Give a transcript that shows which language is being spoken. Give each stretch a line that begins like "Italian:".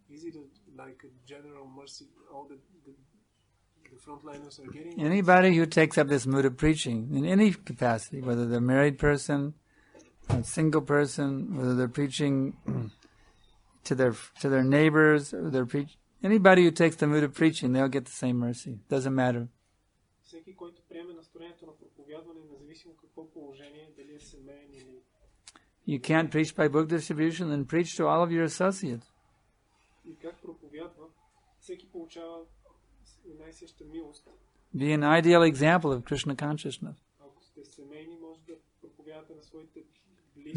English: Is it like a general mercy all the frontliners are getting? Anybody who takes up this mood of preaching in any capacity, whether they're a married person, a single person, whether they're preaching to their neighbors, or anybody who takes the mood of preaching, they'll get the same mercy. Doesn't matter.
Bulgarian: Всеки, който приеме настроението на проповядване, независимо какво положение, дали е семейен или
English: You can't preach by book distribution, then preach to all of your associates.
Bulgarian: И как проповядва, всеки получава една и съща милост.
English: Be an ideal example of Krishna consciousness.
Bulgarian: Ако сте семейни, може да проповядате на своите близки.